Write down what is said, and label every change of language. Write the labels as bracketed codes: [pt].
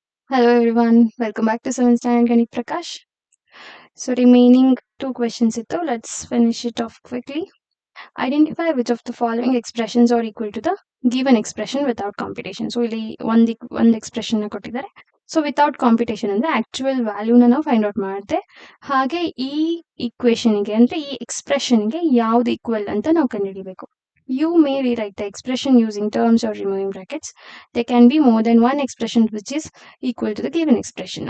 [en] Hello everyone, welcome back to 7th Standard Ganit Prakash. So remaining two questions itto, let's finish it off quickly. Identify which of the following expressions are equal to the given expression without computation. [kn] So ಇಲ್ಲಿ ಒಂದು expression ಕೊಟ್ಟಿದ್ದಾರೆ. So without competition ಅಂದ್ರೆ actual ವ್ಯಾಲ್ಯೂನ ನಾವು find out ಮಾಡುತ್ತೆ. ಹಾಗೆ ಈ ಇಕ್ವೇಶನ್ಗೆ ಅಂದ್ರೆ ಈ ಎಕ್ಸ್ಪ್ರೆಷನ್ಗೆ ಯಾವ್ದು ಈಕ್ವಲ್ ಅಂತ ನಾವು ಕಂಡುಹಿಡಿಬೇಕು. [en] You may rewrite the expression using terms or removing brackets. There can be more than one expression which is equal to the given expression.